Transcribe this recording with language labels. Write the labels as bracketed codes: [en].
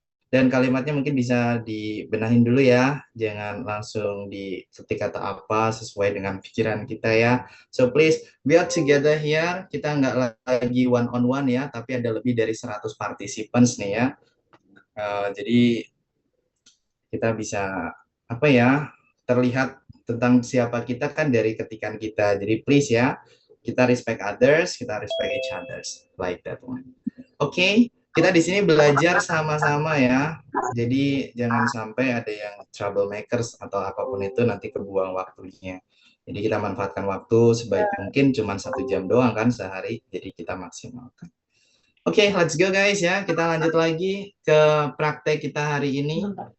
[id] Dan kalimatnya mungkin bisa dibenahin dulu ya, jangan langsung diketik atau apa sesuai dengan pikiran kita ya. [en] So please, we are together here. [id] Kita nggak lagi one on one ya, tapi ada lebih dari 100 participants nih ya. Jadi kita bisa apa ya, terlihat tentang siapa kita kan dari ketikan kita. Jadi please ya, kita respect others, kita respect each others, [en] like that one. [id] Oke, kita di sini belajar sama-sama ya. Jadi jangan sampai ada yang troublemakers atau apapun itu nanti kebuang waktunya. Jadi kita manfaatkan waktu sebaik mungkin, cuma 1 jam doang kan sehari, jadi kita maksimalkan. Oke, [en] let's go guys [id] ya. Kita lanjut lagi ke praktek kita hari ini.